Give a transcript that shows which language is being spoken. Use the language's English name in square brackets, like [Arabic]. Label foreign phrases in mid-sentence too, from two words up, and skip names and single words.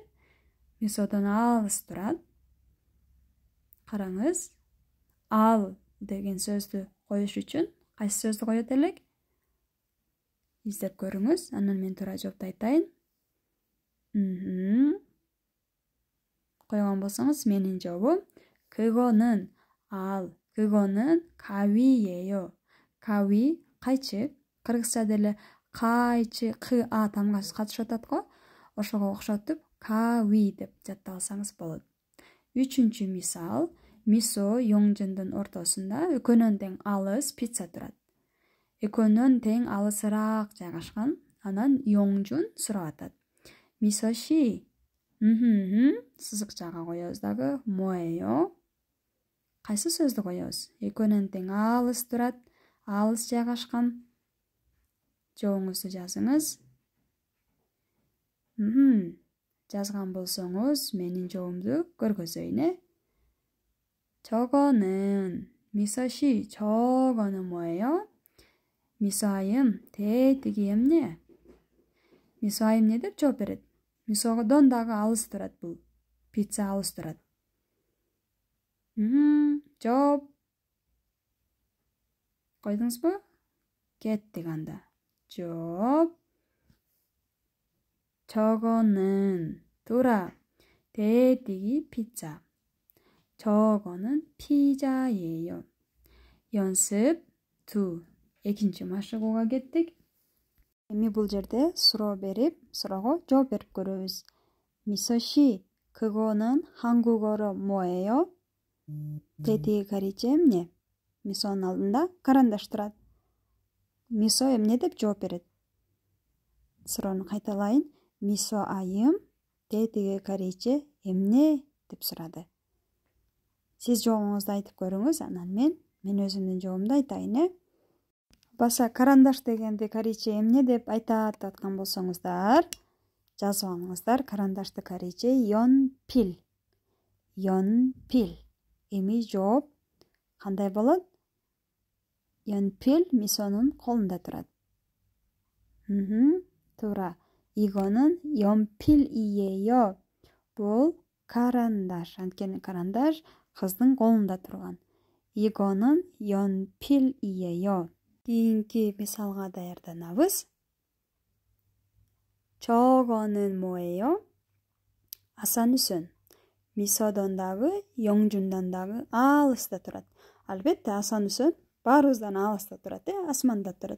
[Kyrgyz] Мисодон алыс турат. Караңыз. Ал деген сөздү коюш үчүн кайсы сөздү коет элек? Издеп көрүңүз. Анан мен туура жоопту айтайын. Койгон болсоңуз менин жообум 그거는 ал. [Korean] 그거는 가위예요. 가위 кайчы. [Kyrgyz] Кыргызча деле кайчы, а тамгасы катышып атат го. Ошого окшотуп 가위 деп жаттап алсаңыз болот. Үчүнчү мисал. Мисо Yoңжундун ортосунда экөөнөн тең алыс пицца турат. Экөөнөн тең алысыраак жайгашкан. Анан Yoңжун сурап атат. Мисоши. Сызыкчага коебуз дагы. 뭐예요? Кайсы сөздү коебуз? Экөөнөн тең алыс турат. Алыс жайгашкан. Жообуңузду жазыңыз. Жазган болсоңуз менин жообумду көргөзөйүн. [Korean] 저거는 미서씨 저거는 뭐예요? [Kyrgyz] 미서 айым тетиги эмне? Мисо айым не деп жооп берет? Мисодон дагы алыс турат бул. Пицца алыс турат. Жооп. Койдуңузбу? Кеттик анда. Жооп. 저거는 тура. тетиги пицца. [Korean] 저거는 피자예요. 연습 2. [Kyrgyz] Экинчи машыгууга кеттик. Эми бул жерде суроо берип, суроого жооп берип көрөбүз. [Korean] 미서씨, 그거는 한국어로 뭐예요? [Kyrgyz] тетиги корейче эмне? Мисонун алдында карандаш турат. Мисо эмне деп жооп берет? Суроону кайталайын. Мисо айым тетиги корейче эмне деп сурады. Сиз жообуңузду айтып көрүңүз, анан мен өзүмдүн жообумду айтайын. Баса карандаш дегенди корейче эмне деп айтат аткан болсоңуздар, жазып алыңыздар. Карандашты корейче [Korean] 연필. 연필. [Kyrgyz] Эми жооп кандай болот? 연필 Мисонун колунда турат. Туура. [Korean] 이거는 연필이에요. [Kyrgyz] Бул карандаш. Анткени карандаш кыздын колунда турган. [Korean] 이거는 연필이에요. [Kyrgyz] Кийинки мисалга даярданабыз. [Korean] 저거는 뭐예요? [Kyrgyz] Асанүсөн. Мисодон дагы, Yoңжундан дагы алыста турат. Албетте Асанүсөн баарыбыздан алыста турат, асманда турат.